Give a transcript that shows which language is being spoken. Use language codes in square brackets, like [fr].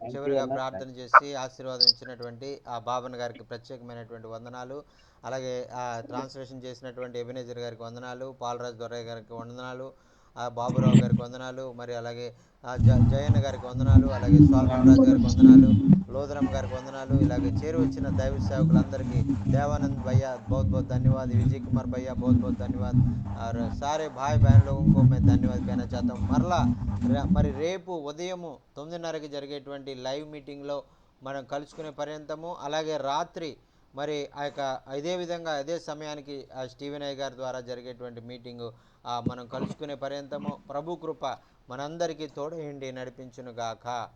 [te] చివరిగా ప్రార్థన చేసి ఆశీర్వాదం ఇచ్చినటువంటి ఆ బాబన్ గారికి ప్రత్యేకమైనటువంటి వందనాలు. అలాగే ట్రాన్స్లేషన్ చేసినటువంటి ఎబినేజర్ గారికి వందనాలు, పాలరాజు దొరయ్య గారికి వందనాలు, బాబురావు గారికి వందనాలు, మరి అలాగే జయన్న గారికి వందనాలు, అలాగే సోల్మన్ రాజు గారికి వందనాలు, లోదరమ్మ గారికి వందనాలు. ఇలాగే చేరి వచ్చిన దైవ సేవకులందరికీ [hi] देवानंद भैया बहुत बहुत धन्यवाद, विजय कुमार भैया बहुत बहुत धन्यवाद, और सारे भाई बहन लोगों को मैं धन्यवाद कहना चाहता हूँ. [te] మరలా మరి రేపు ఉదయము 9:30కి జరిగేటువంటి లైవ్ మీటింగ్లో మనం కలుసుకునే పర్యంతము, అలాగే రాత్రి మరి ఆ యొక్క ఇదే విధంగా అదే సమయానికి స్టీవెన్ అయ్య గారి ద్వారా జరిగేటువంటి మీటింగు మనం కలుసుకునే పర్యంతము ప్రభు కృప మనందరికీ తోడేయండి నడిపించునుగాక.